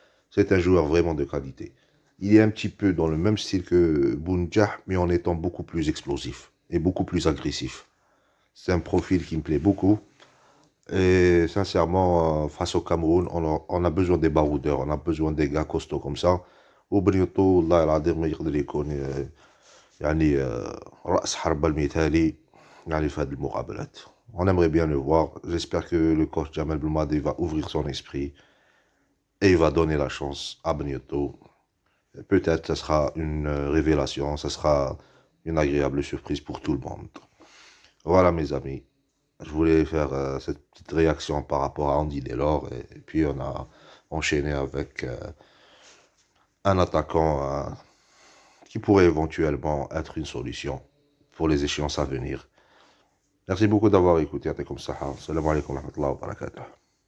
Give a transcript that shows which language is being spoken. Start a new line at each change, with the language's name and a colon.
French: C'est un joueur vraiment de qualité. Il est un petit peu dans le même style que Bounjah, mais en étant beaucoup plus explosif et beaucoup plus agressif. C'est un profil qui me plaît beaucoup. Et sincèrement, face au Cameroun, on a besoin des baroudeurs, on a besoin des gars costauds comme ça.
Arabic: وبنيطو والله العظيم ما يقدر يكون يعني رأس حربة المثالي يعني في هذه المقابلات.
French: On aimerait bien le voir. J'espère que le coach Jamel Belmadi va ouvrir son esprit et il va donner la chance à Benito. Peut-être ce sera une révélation, ce sera une agréable surprise pour tout le monde. Voilà mes amis, je voulais faire cette petite réaction par rapport à Andy Delors et puis on a enchaîné avec un attaquant qui pourrait éventuellement être une solution pour les échéances à venir. Merci beaucoup d'avoir écouté.
Arabic: Salam alaikum wa rahmatullahi wa barakatuh.